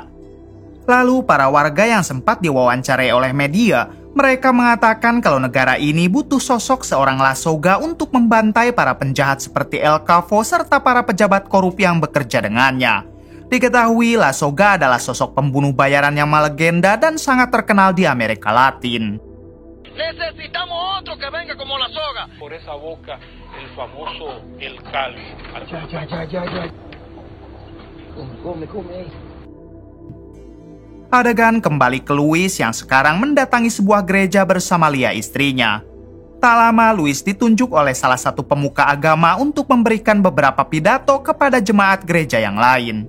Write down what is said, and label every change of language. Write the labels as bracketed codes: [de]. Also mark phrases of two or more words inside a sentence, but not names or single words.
[id] Lalu para warga yang sempat diwawancarai oleh media, mereka mengatakan kalau negara ini butuh sosok seorang La Soga untuk membantai para penjahat seperti El Capo serta para pejabat korup yang bekerja dengannya. Diketahui La Soga adalah sosok pembunuh bayaran yang melegenda dan sangat terkenal di Amerika Latin. [es] Necesitamos otro que venga como La Soga. Por esa boca, el famoso El Cali. Ya. Come. [id] Adegan kembali ke Luis yang sekarang mendatangi sebuah gereja bersama Lia istrinya. Tak lama Luis ditunjuk oleh salah satu pemuka agama untuk memberikan beberapa pidato kepada jemaat gereja yang lain.